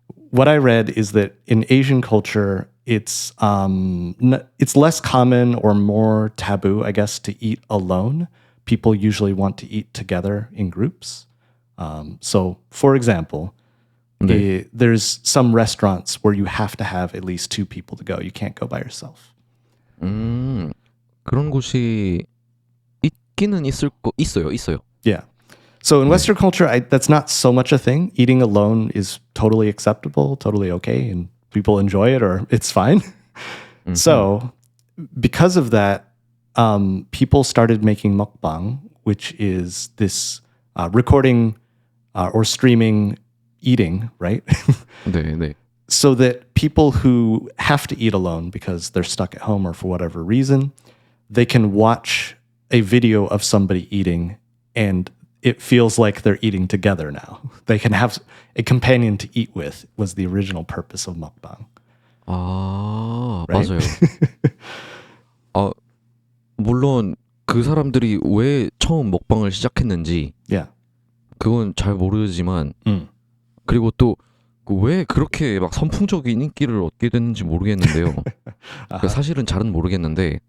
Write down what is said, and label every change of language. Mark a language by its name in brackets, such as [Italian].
[English] What I read is that in Asian culture, it's less common or more taboo, I guess, to eat alone. People usually want to eat together in groups. So, for example, there's some restaurants where you have to have at least 2 people to go. You can't go by yourself. [Korean] 그런 곳이 있기는 있어요. [English] Yeah. So in Western culture, that's not so much a thing. Eating alone is totally acceptable, totally okay, and people enjoy it or it's fine. So because of that, people started making mukbang, which is this recording or streaming eating, right? [Korean] 네. [English] So that people who have to eat alone because they're stuck at home or for whatever reason, they can watch a video of somebody eating and it feels like they're eating together now. They can have a companion to eat with was the original purpose of mukbang. Right? [Korean] 맞아요. 물론 그 사람들이 왜 처음 먹방을 시작했는지 [English] Yeah. [Korean] 그건 잘 모르지만 그리고 또 왜 그렇게 막 선풍적인 인기를 얻게 됐는지 모르겠는데요. 사실은 잘은 모르겠는데